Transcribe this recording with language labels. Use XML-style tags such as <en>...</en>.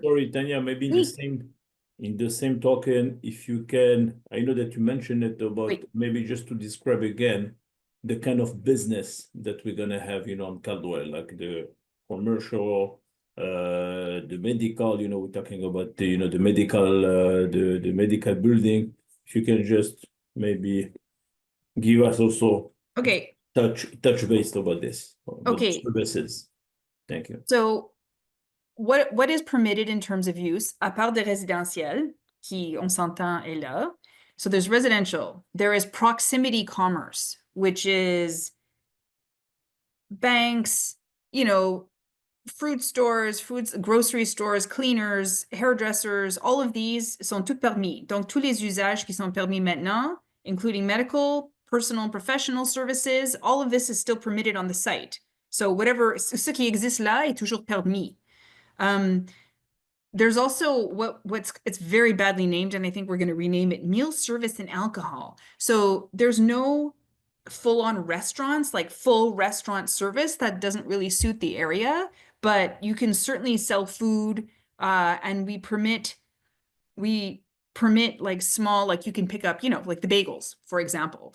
<en>sorry, Tanya, maybe in the same token, if you can, I know that you mentioned it about maybe just to describe again the kind of business that we're gonna have, on Caldwell, like the commercial, the medical, we're talking about the, the medical building. If you can just maybe give us also touch based about this. Services. Thank you. So what is permitted in terms of use,</en> <fr>à part des résidentiels, qui on s'entend est là.</fr> <en>So there's residential, there is proximity commerce, which is banks, fruit stores, grocery stores, cleaners, hairdressers, all of these</en> <fr>sont tous permis. Donc, tous les usages qui sont permis maintenant,</fr> <en>including medical, personal and professional services, all of this is still permitted on the site. So whatever,</en> <fr>ce qui existe là est toujours permis.</fr> <en>There's also it's very badly named, and I think we're going to rename it meal service and alcohol. So there's no full-on restaurants, like full restaurant service. That doesn't really suit the area, but you can certainly sell food, and we permit like small, like you can pick up, like the bagels, for example.</en>